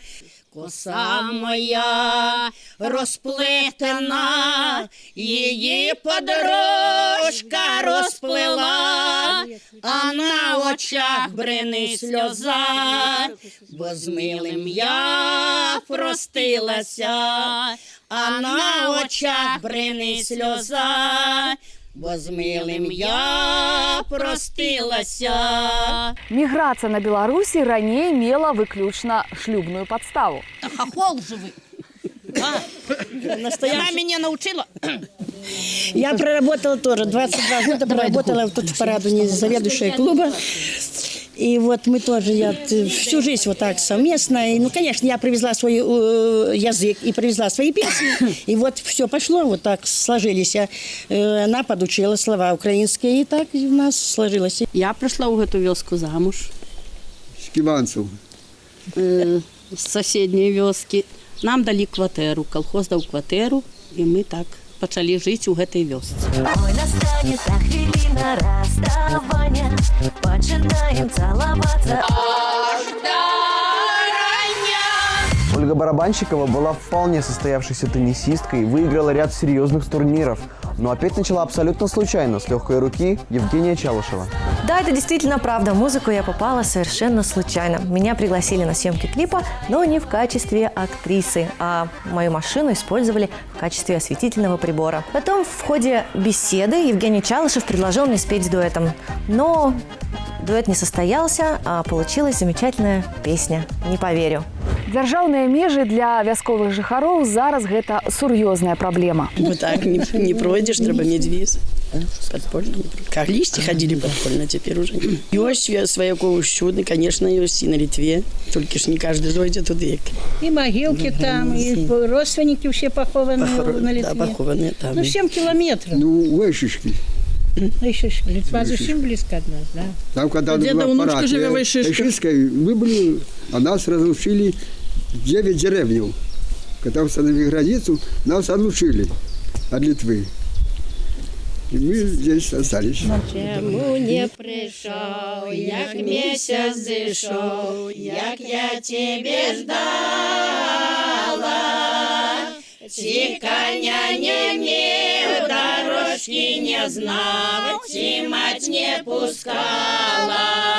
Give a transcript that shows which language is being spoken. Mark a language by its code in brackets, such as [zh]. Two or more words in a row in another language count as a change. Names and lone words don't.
[uk] Коса моя розплетена, її подружка розплела, а на очах бринить сльоза, бо з милим я простилася, а на очах бринить сльоза, бо з милим я простилася. [be] Міграцыя на Беларусі раней мела выключна шлюбную падставу. [ru] Та хохол же вы. Она меня научила. Я проработала тоже 22 года, проработала тут в Парадуне заведующей клуба. И вот мы тоже, я всю жизнь вот так совместно. И, ну, конечно, я привезла свой язык и привезла свои песни. И вот все пошло, вот так сложились. Она подучила слова украинские, и так у нас сложилось. [uk] Я прийшла у эту вёску замуж. З Ківанців. З сусідньої вёски. Нам дали квартиру, колхоз дав квартиру, і ми так почали жити у этой вёсці. [ru] Ой, настанет [uk] та хвилина [ru] расставания, починаем целоваться. Ольга Барабанщикова была вполне состоявшейся теннисисткой, выиграла ряд серьезных турниров, но опять начала абсолютно случайно, с легкой руки Евгения Чалышева. Да, это действительно правда. В музыку я попала совершенно случайно. Меня пригласили на съемки клипа, но не в качестве актрисы, а мою машину использовали в качестве осветительного прибора. Потом в ходе беседы Евгений Чалышев предложил мне спеть дуэтом. Но дуэт не состоялся, а получилась замечательная песня. Не поверю. [be] Дзяржаўныя межы для вясковых жыхароў зараз гэта сур'ёзная праблема. [ru] Вот так не пройдешь, [be] треба мець віз. [ru] Подпольно. Калісьці ходили подпольно, теперь уже. [be] Ёсць сваякоў усюды, конечно, ёсць і на Літве. Толькі ж не каждый зойдзе туды. [ru] И могилки там, и родственники все похованы на Литве. Да, похованные там. Ну, 7 километров. Ну, Вишишки. Литва совсем близко от нас, да? Там, когда был аппарат Вишишкой, мы были, а нас разрушили 9 деревней. Когда установили границу, нас отлучили от Литвы. И мы здесь остались. [uk] Чому не прийшов, як місяць зійшов, як я тебе ждала? Ці коня не мів, дорожки не знав, ці мать не пускала.